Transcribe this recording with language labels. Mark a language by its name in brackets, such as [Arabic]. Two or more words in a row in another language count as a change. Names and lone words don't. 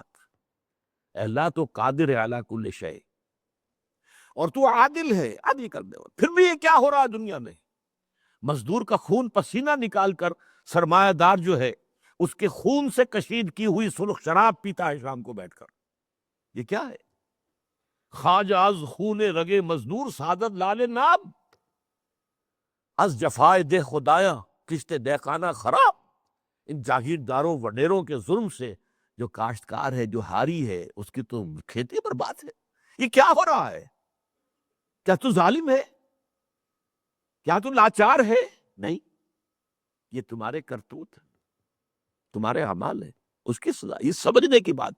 [Urdu] اے اللہ تو قادر ہے [Arabic] علی کل شیء، [Urdu] اور تو عادل ہے، عادل کر دے۔ پھر بھی یہ کیا ہو رہا ہے دنیا میں؟ مزدور کا خون پسینہ نکال کر سرمایہ دار جو ہے اس کے خون سے کشید کی ہوئی سرخ شراب پیتا ہے شام کو بیٹھ کر۔ یہ کیا ہے؟ [Persian] خواجہ از خون رگے مزدور سعادت لال ناب، از جفائے دہ خدایاں کشت دہقانہ خراب۔ [Urdu] ان جاگیرداروں وڈیروں کے ظلم سے جو کاشتکار ہے، جو ہاری ہے، اس کی تو کھیتی برباد ہے۔ یہ کیا ہو رہا ہے؟ کیا تو ظالم ہے؟ کیا تو لاچار ہے؟ نہیں، یہ تمہارے کرتوت، تمہارے اعمال ہے، اس کی سزا، یہ سمجھنے کی بات۔